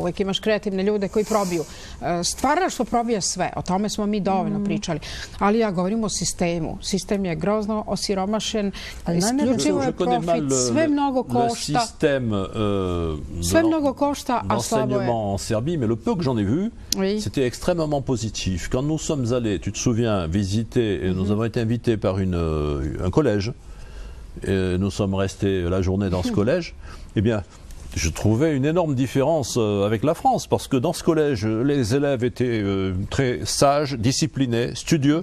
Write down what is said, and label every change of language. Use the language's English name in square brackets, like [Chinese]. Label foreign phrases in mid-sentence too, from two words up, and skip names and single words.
[Serbian] Uvijek imaš kreativne ljude koji probiju. Stvaralaštvo probija sve. O tome smo mi dovoljno pričali. Ali ja govorim o sistemu. Sistem je grozno osiromašen. Isključivo je profit. Sve mnogo košta. Sve mnogo košta, a slabo je. [French] En Serbie, mais le peu que j'en ai vu, c'était extrêmement positif. Quand nous sommes allés, tu te souviens, visiter, et nous avons été invités par un collège, et nous sommes restés la journée dans ce collège, eh bien, je trouvais une énorme différence avec la France, parce que dans ce collège, les élèves étaient très sages, disciplinés, studieux.